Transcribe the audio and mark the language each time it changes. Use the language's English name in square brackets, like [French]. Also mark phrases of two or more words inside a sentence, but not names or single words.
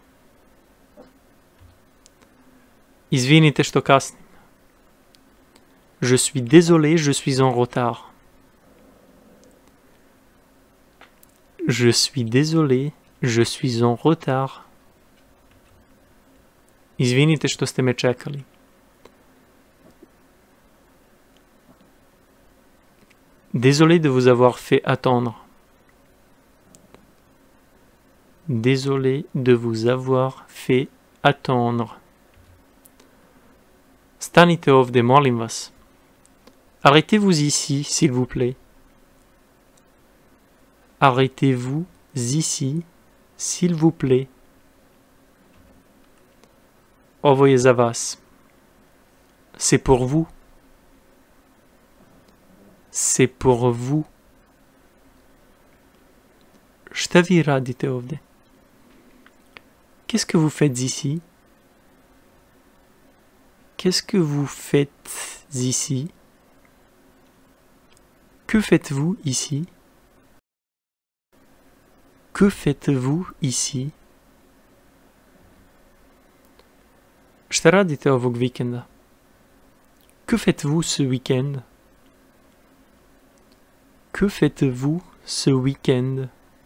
[Bosnian] Izvinite što kasnim. [French] Je suis désolé, je suis en retard. Je suis désolé, je suis en retard. [Bosnian] Izvinite što ste me čekali. [French] Désolé de vous avoir fait attendre. Désolé de vous avoir fait attendre. [Bosnian] Stanite ovdje, molim vas. [French] Arrêtez-vous ici, s'il vous plaît. Arrêtez-vous ici, s'il vous plaît. [Bosnian] Ovo je za vas. [French] C'est pour vous. C'est pour vous. [Bosnian] Šta vi radite ovdje? [French] Qu'est-ce que vous faites ici? Qu'est-ce que vous faites ici? Que faites-vous ici? Que faites-vous ici? [Bosnian] Šta radite ovog vikenda? [French] Que faites-vous ce week-end? Que faites-vous ce week-end?